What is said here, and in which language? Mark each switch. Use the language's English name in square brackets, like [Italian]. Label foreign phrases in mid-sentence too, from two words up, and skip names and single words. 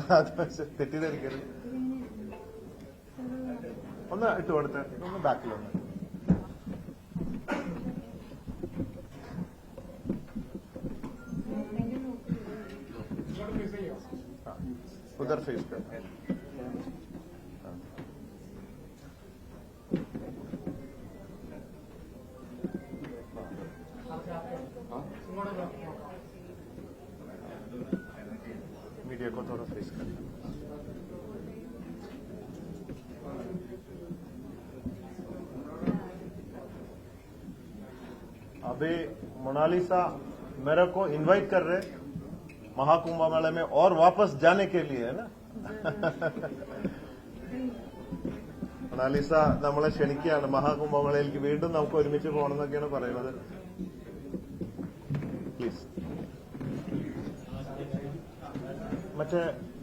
[Malayalam] തെറ്റിദ്ധരിക്കരുത്. ഒന്ന് ഇട്ട് കൊടുത്ത്, ഒന്ന് ബാക്കിലൊന്ന്. [Hindi] उधर फेस कर. मीडिया को थोड़ा फेस कर. अभी मोनालिसा मेरे को इनवाइट कर रहे महाकुंभ मेले में और वापस जाने के लिए, है ना. [Malayalam] മൊണാലിസ നമ്മളെ ക്ഷണിക്കുകയാണ് മഹാകുംഭമേളയിലേക്ക്. വീണ്ടും നമുക്ക് ഒരുമിച്ച് പോകണമെന്നൊക്കെയാണ് പറയുന്നത്. പ്ലീസ്. മറ്റേ